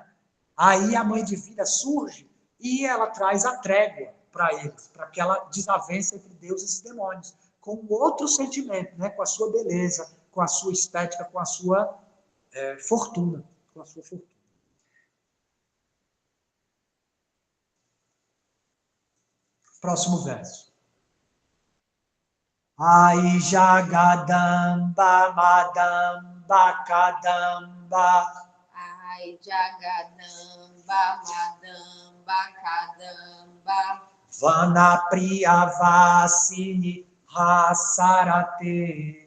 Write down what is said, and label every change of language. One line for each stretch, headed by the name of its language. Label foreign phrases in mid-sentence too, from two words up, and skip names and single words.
Portuguese: Aí a mãe divina surge e ela traz a trégua para eles, para aquela desavença entre deuses e demônios, com outro sentimento, né? Com a sua beleza, com a sua estética, com a sua fortuna. Com a sua fortuna. Próximo verso.
Sanskrit: Ai Jagadamba Madamba Kadamba. Ai Jagadamba Madamba Kadamba. Vana Priyavasini Hasarate.